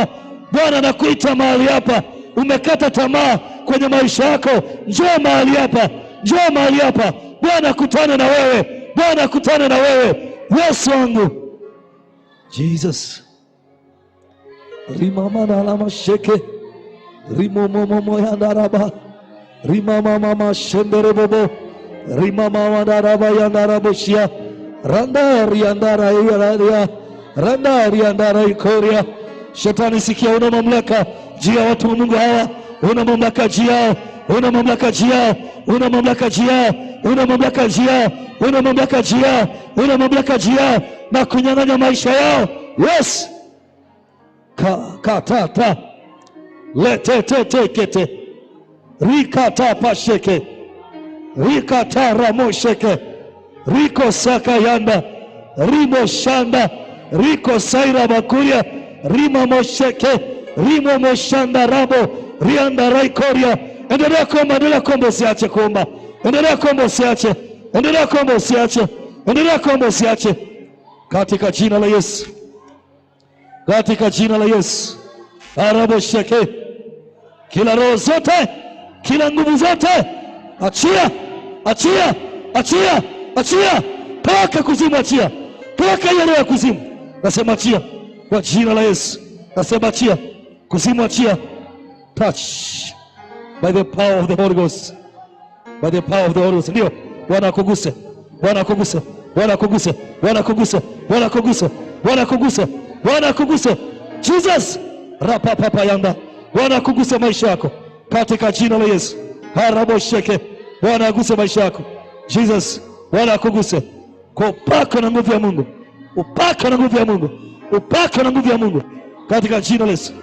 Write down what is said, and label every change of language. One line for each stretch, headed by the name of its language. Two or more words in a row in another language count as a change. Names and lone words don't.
Swahili: Bwana anakuita mahali hapa. Umekata tamaa kwenye maisha yako. Njoo mahali hapa. Njoo mahali hapa. Bwana akutane na wewe. Bwana akutane na wewe. Yesu wangu. Jesus. Rimama alama sheke. Rimomomo yandaraba. Rimama mama shendere bobo. Rimama wandaraba yandarabo shia. Randari yandara yararia. Randari yandara ikoria. Shetani sikia, una mamlaka juu ya watu wa Mungu hawa. Una mamlaka juu yao. Una mamlaka juu yao. Una mamlaka juu yao. Una mamlaka juu yao. Una mamlaka juu yao. Una mamlaka juu yao na kunyang'anya maisha yao. Yes. Katata letetetekete rikata pasheke rikata ramosheke riko sakayanda rimo shanda riko saira bakuria rima mosheke rimo moshanda rabo rianda raikoria. Endelea kuomba, endelea kuomba, usiache kuomba. Endelea kuomba, usiache. Endelea kuomba, usiache. Endelea kuomba, usiache. Katika jina la Yesu. Katika jina la Yesu. Arabo sheke. kila roho zote, kila nguvu zote, achia, achia, achia, achia, toka kuzimu, achia, toka hiyo roho ya kuzimu. Nasema achia kwa jina la Yesu. Nasema achia kuzimu, achia.
English: Touch by the power of the Holy Ghost, by the power of the Holy Ghost.
Swahili: Ndio Bwana akuguse, Bwana akuguse, Bwana akuguse, Bwana akuguse, Bwana akuguse, Bwana akuguse, Bwana akuguse. Jesus rapa papa yanda, Bwana akuguse maisha yako katika jina la Yesu. Harabo sheke, Bwana aguse maisha yako. Jesus, Bwana akuguse kwa upako na nguvu ya Mungu, upako na nguvu ya Mungu, upako na nguvu ya Mungu katika jina la Yesu.